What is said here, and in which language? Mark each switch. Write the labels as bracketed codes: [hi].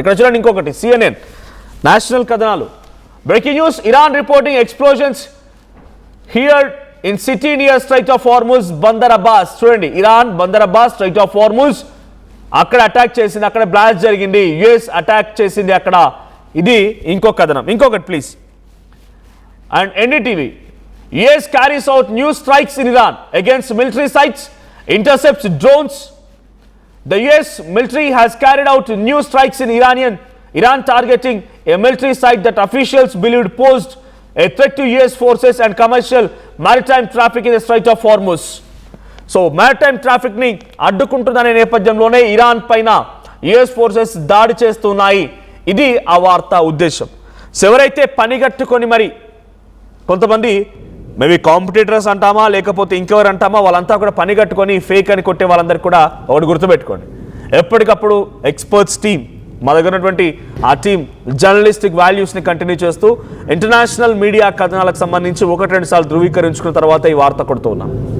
[te] ఇక్కడ చూడండి ఇంకొకటి, CNN నేషనల్ కథనాలు. [en] Breaking news, Iran reporting explosions here in city near strait of Hormuz, Bandar Abbas. [te] చూడండి, Iran Bandar Abbas straight of Hormuz అక్కడ అటాక్ చేసింది, అక్కడ బ్లాస్ట్ జరిగింది, US అటాక్ చేసింది అక్కడ. ఇది ఇంకొక కథనం. ఇంకొకటి please. [en] And NDTV, US carries out new strikes in Iran against military sites, intercepts drones. The US military has carried out new strikes in Iran targeting a military site that officials believed posed a threat to US forces and commercial maritime traffic in the Strait of Hormuz. [te] So maritime traffic ni addukuntunదనే నేపథ్యంలోనే Iran పైన US forces దాడి చేస్తున్నాయి. ఇది ఆ వార్త ఉద్దేశం. So ఎవరైతే పనిగట్టుకొని మరి కొంతమంది మేబీ కాంపిటీటర్స్ అంటామా లేకపోతే ఇంకెవరు అంటామా, వాళ్ళంతా కూడా పని కట్టుకొని ఫేక్ అని కొట్టే వాళ్ళందరికీ కూడా ఒకటి గుర్తుపెట్టుకోండి, ఎప్పటికప్పుడు ఎక్స్పర్ట్స్ టీం, మా దగ్గర ఉన్నటువంటి ఆ టీం జర్నలిస్టిక్ వాల్యూస్ని కంటిన్యూ చేస్తూ ఇంటర్నేషనల్ మీడియా కథనాలకు సంబంధించి 1-2 సార్లు ధృవీకరించుకున్న తర్వాత ఈ వార్త కొడుతున్నాం.